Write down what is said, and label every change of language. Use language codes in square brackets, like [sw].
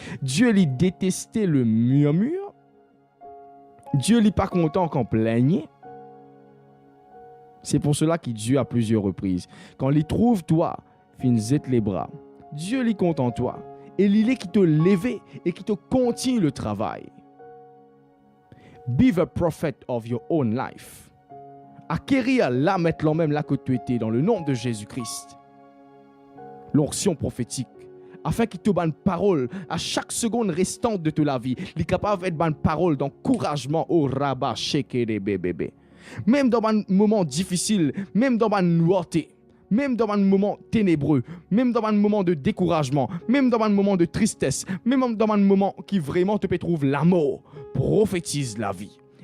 [fr] Dieu lui détestait le murmure. Dieu n'est pas content quand plaignez. C'est pour cela que Dieu à plusieurs reprises, quand il trouve toi, finissez les bras. Dieu est content de toi. Et il est qui te lève et qui te continue le travail. [en] Be the prophet of your own life. [fr] Acquérir là maintenant même là que tu étais dans le nom de Jésus-Christ. L'onction prophétique. Afin qu'il te donne parole à chaque seconde restante de ta vie. Il est capable d'être bonne parole d'encouragement au rabat shekere bébé. Même dans un moment difficile, même dans un noirté, même dans un moment ténébreux, même dans un moment de découragement, même dans un moment de tristesse, même dans un moment qui vraiment te peut trouver l'amour, prophétise la vie.